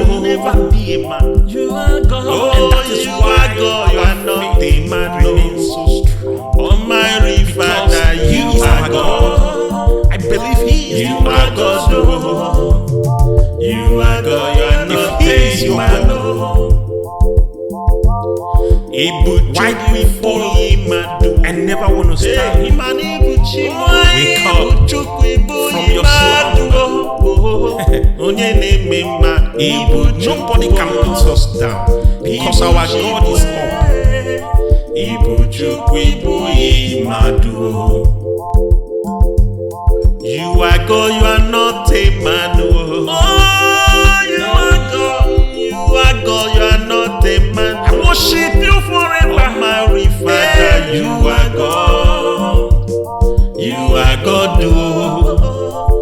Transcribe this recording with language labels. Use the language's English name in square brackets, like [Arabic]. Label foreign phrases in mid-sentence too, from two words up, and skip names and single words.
[English] You will never be a man. You are God, and that is why God, you are not a man, no. So strong. Almighty Father, you are God. I believe He is. You are God, no. You are God, you are not a man, no. [Igbo] Ịbụ Chukwu, mmadụ. [English] I never want to stand. We come from your slumber. Nobody can put us down because our God is up. [Igbo] Ịbụ Chukwu, mmadụ. [English] You are God, you are not a man. Oh, you are God, you are God, you are not a man. I worship you forever. Almighty Father, you are God. You are God, oh.